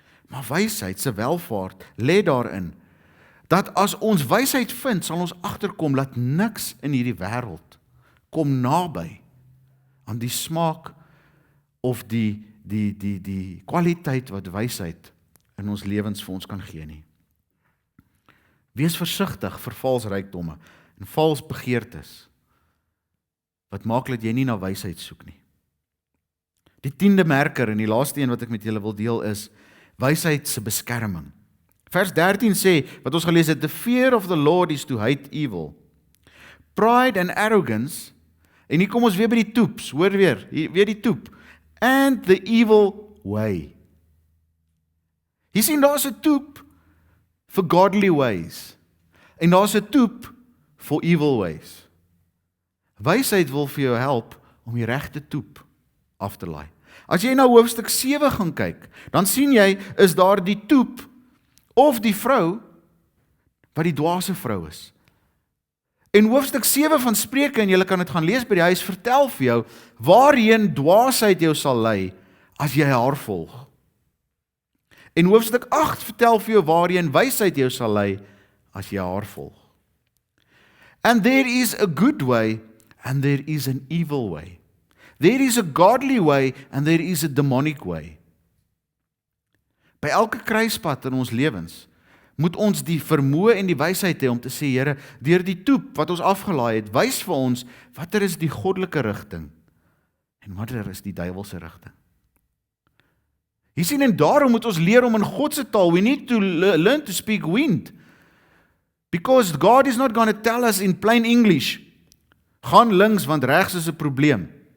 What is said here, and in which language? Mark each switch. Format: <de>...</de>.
<af>Maar wysheid se welvaart lê daarin, dat as ons wysheid vind, sal ons agterkom dat niks in hierdie wêreld kom naby aan die smaak of die kwaliteit wat wysheid in ons lewens vir ons kan gee nie. Wees versigtig vir vals rykdomme en vals begeertes, wat maak dat jy nie na wysheid soek nie. Die 10de merker en die laaste een wat ek met julle wil deel is, wysheid se beskerming. Vers 13 sê, wat ons gelees het,</af> <en>the fear of the Lord is to hate evil. Pride and arrogance,</en> <af>en hier kom ons weer by die toeps, hoor weer die toep,</af> <en>and the evil way.</en> <af>Jy sien, daar is 'n toep vir</af> <en>godly ways,</en> <af>en daar is 'n toep vir</af> <en>evil ways.</en> <af>Wysheid wil vir jou help om die regte toep af te laai. As jy na hoofstuk 7 gaan kyk, dan sien jy, is daar die toep, of die vrou, wat die dwaase vrou is. En hoofstuk 7 van Spreuke, en julle kan dit gaan lees by die huis, vertel vir jou, waarheen dwaasheid jou sal lei, as jy haar volg. En hoofstuk 8 vertel vir jou, waarheen wysheid jou sal lei, as jy haar volg.</af> <en>And there is a good way, and there is an evil way. There is a godly way, and there is a demonic way.</en> <af>By elke kruispunt in ons lewens, moet ons die vermoë en die wysheid hê om te sê, Here, deur die toep wat ons afgelaai het, wys vir ons, watter is die goddelike rigting, en watter is die duiwelse rigting. Jy sien, en daarom moet ons leer om in God se taal,</af> <en>we need to learn to speak wind, because God is not going to tell us in plain English,</en> <af>gaan links, want regs is 'n probleem.</af>